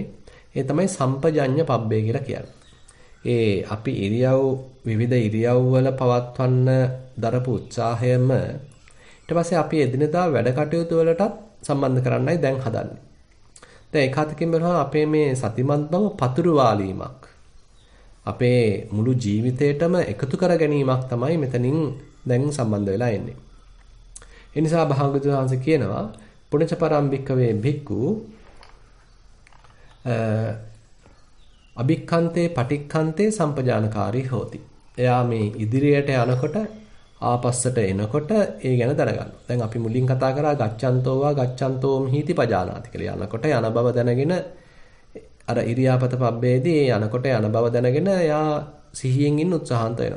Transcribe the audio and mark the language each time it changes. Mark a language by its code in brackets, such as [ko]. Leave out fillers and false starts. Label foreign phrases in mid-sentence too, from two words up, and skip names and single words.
[si] ඒ තමයි [pi] සම්පජඤ්ඤ පබ්බේ [si] කියලා කියන්නේ. ඒ අපි විවිධ ඉරියව් වල පවත්වන්න දරපු උත්සාහයම ඊට පස්සේ අපි එදිනෙදා වැඩ කටයුතු වලටත් සම්බන්ධ කරන්නයි දැන් හදන්නේ. දැන් ඒකාතකින් බලනවා අපේ මේ සතිමත් බව පතුරු වාලීමක්. අපේ මුළු ජීවිතේටම එකතු කර ගැනීමක් තමයි මෙතනින් දැන් සම්බන්ධ වෙලා එන්නේ. ඒ නිසා භාගතුන් වහන්සේ කියනවා [pi] පුණජ පරම්භික්කවේ භික්ඛු අභික්ඛන්තේ පටික්ඛන්තේ සම්පජානකාරී හෝති. [si] එයා මේ ඉදිරියට යනකොට ආපස්සට එනකොට ඒ ගැන දැනගන්න. දැන් අපි මුලින් කතා කරා [pi] ගච්ඡන්තෝවා ගච්ඡන්තෝම් හීති පජානාති [si] කියලා. යනකොට යන බව දැනගෙන අර [pi] ඉරියාපත පබ්බේදී [si] යනකොට යන බව දැනගෙන එයා සිහියෙන් ඉන්න උත්සාහන්ත වෙනවා.